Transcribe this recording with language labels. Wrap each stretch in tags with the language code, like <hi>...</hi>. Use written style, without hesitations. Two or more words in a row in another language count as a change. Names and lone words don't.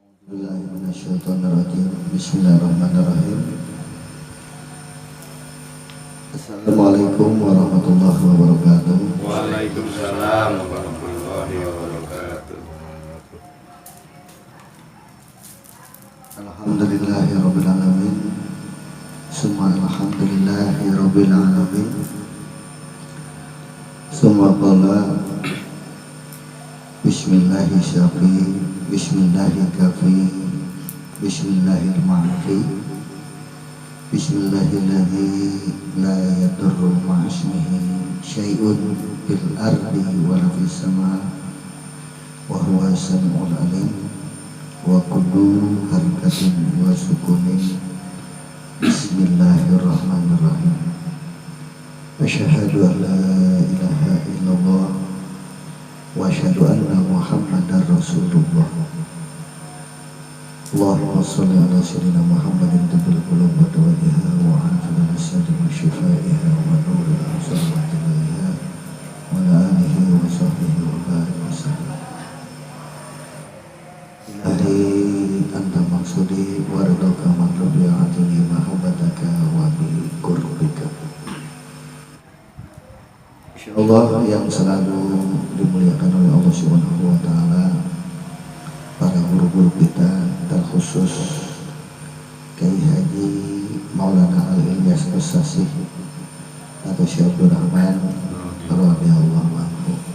<ar>بسم الله الرحمن الرحيم. السلام عليكم ورحمة الله وبركاته. وعليكم السلام ورحمة الله وبركاته. الحمد لله رب العالمين. ثم الحمد لله رب العالمين. ثم قال بسم الله الشافي بسم الله الكافي بسم الله المعافي بسم الله الذي لا يضر مع اسمه شيء في الأرض ولا في السماء وهو السميع العليم وكل حركة وسكون. بسم الله الرحمن الرحيم أشهد أن لا إله إلا الله وأشهد أن محمدا رسول الله. اللهم صل على سيدنا محمد طب القلوب ودوائها وعافية الأبدان وشفائها ونور الأبصار وضيائها وعلى آله وصحبه وبارك وسلم. إلهي أنت مقصودي ورضاك من ربعتني محبتك وبقربك.</ar> <id>Insyaallah yang selalu dimuliakan oleh Allah</id> <ar>سبحانه وتعالى,</ar> <id>para guru-guru kita, terkhusus Kiai Haji Maulana Al-Ilyas As-Sasih atau Syekh Abdul Rahman</id> <ar>رضي الله عنه,</ar>